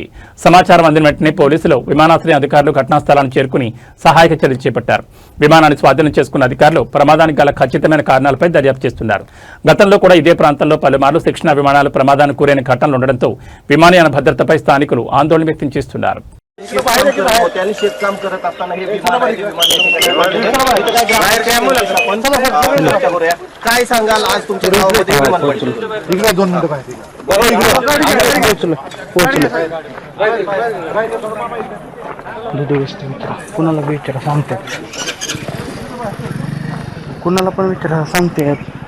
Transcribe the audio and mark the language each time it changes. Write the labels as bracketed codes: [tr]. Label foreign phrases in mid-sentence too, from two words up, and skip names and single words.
[te] సమాచారం అందిన వెంటనే పోలీసులు, విమానాశ్రయ అధికారులు ఘటనా స్థలాన్ని చేరుకుని సహాయక చర్యలు చేపట్టారు. విమానాన్ని స్వాధీనం చేసుకున్న అధికారులు ప్రమాదానికి గల ఖచ్చితమైన కారణాలపై దర్యాప్తు చేస్తున్నారు. గతంలో కూడా ఇదే ప్రాంతంలో పలుమార్లు శిక్షణ విమానాలు ప్రమాదానికి గురైన ఘటనలు ఉండడంతో విమానయాన భద్రతపై స్థానికులు ఆందోళన వ్యక్తం చేస్తున్నారు. [mr] काय सांगाल आज तुमच्या गावामध्ये विमान कुणाला विचारा सांगतात, कुणाला पण विचारा सांगतात.